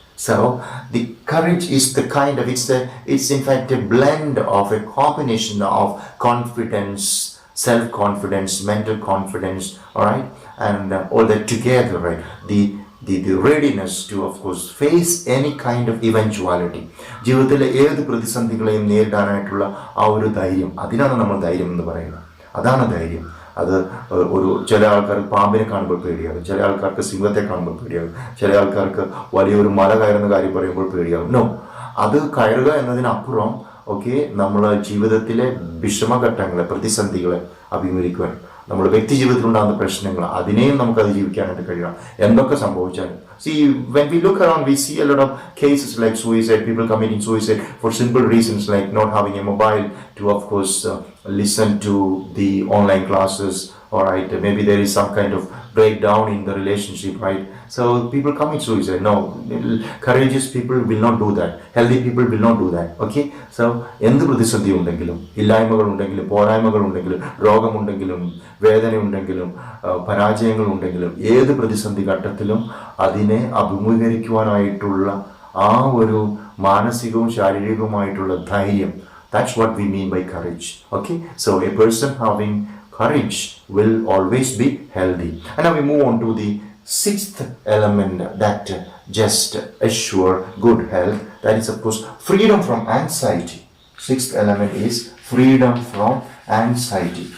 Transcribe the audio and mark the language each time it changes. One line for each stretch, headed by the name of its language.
English: So the courage is the kind of, it's in fact a blend of a combination of confidence, self-confidence, mental confidence, all right? And all that together, right? The readiness to of course face any kind of eventuality.
Malayalam: ജീവിതത്തിലെ ഏത് പ്രതിസന്ധികളെയും നേരിടാനായിട്ടുള്ള ആ ഒരു ധൈര്യം, അതിനാണ് നമ്മൾ ധൈര്യം എന്ന് പറയുന്നത്. അതാണ് ധൈര്യം. അത് ചില ആൾക്കാർക്ക് പാമ്പിനെ കാണുമ്പോൾ പേടിയാകും, ചില ആൾക്കാർക്ക് സിംഹത്തെ കാണുമ്പോൾ പേടിയാകും, ചില ആൾക്കാർക്ക് വലിയൊരു മല കയറുന്ന കാര്യം പറയുമ്പോൾ പേടിയാകും. നോ, അത് കയറുക എന്നതിനപ്പുറം നമ്മൾ ജീവിതത്തിലെ വിഷമഘട്ടങ്ങളെ, പ്രതിസന്ധികളെ അഭിമുഖീകരിക്കുവാൻ, നമ്മുടെ വ്യക്തി ജീവിതത്തിലുണ്ടാകുന്ന പ്രശ്നങ്ങൾ, അതിനെയും നമുക്ക് അതിജീവിക്കാനായിട്ട് കഴിയണം, എന്തൊക്കെ സംഭവിച്ചാലും.
English: See, when we look around, we see a lot of cases like suicide, people committing suicide for simple reasons like not having a mobile to, of course, listen to the online classes, all right? Maybe there is some kind of breakdown in the relationship, right? So people commit suicide. No, courageous people will not do that. Healthy people will not do that. Okay?
Malayalam: So, എന്ത് പ്രതിസന്ധി ഉണ്ടെങ്കിലും, ഇല്ലായ്മകൾ ഉണ്ടെങ്കിലും, പോരായ്മകൾ ഉണ്ടെങ്കിലും, രോഗമുണ്ടെങ്കിലും, വേദന ഉണ്ടെങ്കിലും, പരാജയങ്ങൾ ഉണ്ടെങ്കിലും, ഏത് പ്രതിസന്ധി ഘട്ടത്തിലും അതിനെ അഭിമുഖീകരിക്കുവാനായിട്ടുള്ള ആ ഒരു മാനസികവും ശാരീരികവുമായിട്ടുള്ള ധൈര്യം,
English: that's what we mean by courage. Okay? So a person having courage will always be healthy. And now we move on to the sixth element that just assure good health. That is of course freedom from anxiety. Sixth element is freedom from anxiety.